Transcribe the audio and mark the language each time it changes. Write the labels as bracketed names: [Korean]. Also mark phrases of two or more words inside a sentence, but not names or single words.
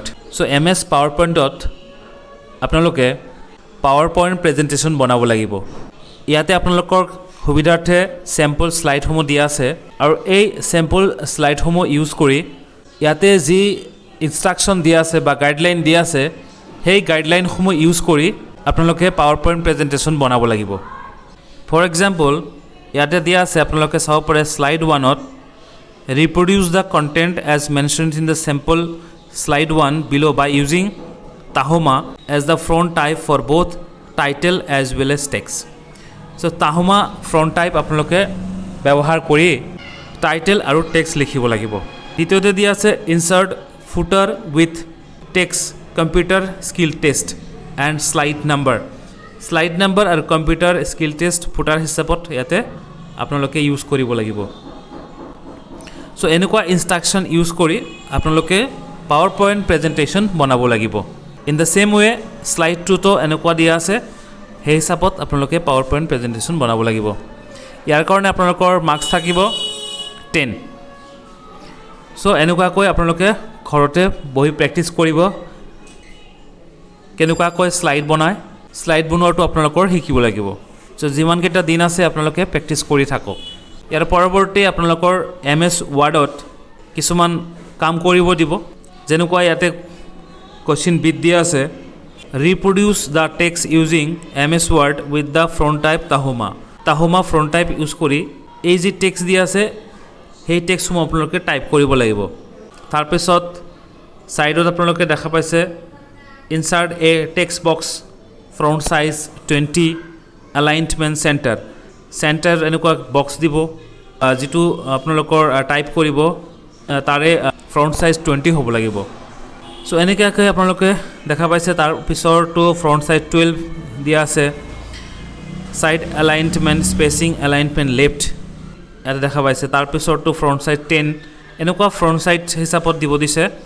[Assamese] সো MS PowerPointত আপোনালোকে [English] PowerPoint presentation [Assamese] বনাব লাগিব ইয়াতে আপোনালোকৰ সুবিধাৰ্থে স্যাম্পল স্লাইডসমূহ দিয়া আছে আৰু এই স্যাম্পল স্লাইডসমূহ ইউজ কৰি ইয়াতে যি ইনষ্ট্ৰাকশ্যন দিয়া আছে বা গাইডলাইন দিয়া আছে সেই গাইডলাইনসমূহ ইউজ কৰি আপোনালোকে [English] PowerPoint presentation [Assamese] বনাব লাগিব [English] for example [Assamese] ইয়াতে দিয়া আছে আপোনালোকে চাব পাৰে স্লাইড [English] 1ত reproduce the content as mentioned in the sample slide 1 below by using Tahoma as the font type for both title as well as text so Tahoma font type [Assamese] আপোনালোকে ব্যৱহাৰ কৰি টাইটেল আৰু টেক্সট লিখিব লাগিব দ্বিতীয়তে দিয়া আছে [English] insert footer with text computer skill test and slide number আৰু computer skill test footer [Assamese] হিচাপত ইয়াতে আপোনালোকে ইউজ কৰিব লাগিব সো এনেকুৱা ইনষ্ট্ৰাকশ্যন ইউজ কৰি আপোনালোকে [English] PowerPoint presentation [Assamese] বনাব লাগিব [English] in the same way [Assamese] স্লাইড 2তো এনেকুৱা দিয়া আছে সেই হিচাপত আপোনালোকে [English] PowerPoint presentation [Assamese] বনাব লাগিব ইয়াৰ কাৰণে আপোনালোকৰ মাৰ্কছ থাকিব 10 সো এনেকুৱাকৈ আপোনালোকে ঘৰতে বহি প্ৰেক্টিছ কৰিব কেনেকুৱাকৈ স্লাইড বনোৱাটো আপোনালোকৰ শিকিব লাগিব সো যিমানকেইটা দিন আছে আপোনালোকে প্ৰেক্টিছ কৰি থাকক ইয়াৰ পৰৱৰ্তী আপোনালোকৰ MS Wordত কিছুমান কাম কৰিব দিব যেনেকুৱা ইয়াতে কোৱেশ্চন বিট দিয়া আছে [English] reproduce the text using MS Word with the font type Tahoma font type [Assamese] ইউজ কৰি এই যি টেক্সট দিয়া আছে সেই টেক্সটসমূহ আপোনালোকে টাইপ কৰিব লাগিব তাৰপিছত সাইডত আপোনালোকে দেখা পাইছে [English] insert a text box font size 20 alignment center [Assamese] এনেকুৱা বক্স দিব যেটো আপোনালোকৰ টাইপ কৰিব তাৰে [English] font size [Assamese] 20 হ'ব লাগিব সো এনেকৈ আপোনালোকে দেখা পাইছে তাৰ পিছৰটো [English] font size [Assamese] 12 দিয়া আছে [English] side alignment spacing alignment left [Assamese] এটা দেখা পাইছে তাৰ পিছৰটো [English] font size [Assamese] 10 এনেকুৱা [English] font side [Assamese] হিচাপত দিব দিছে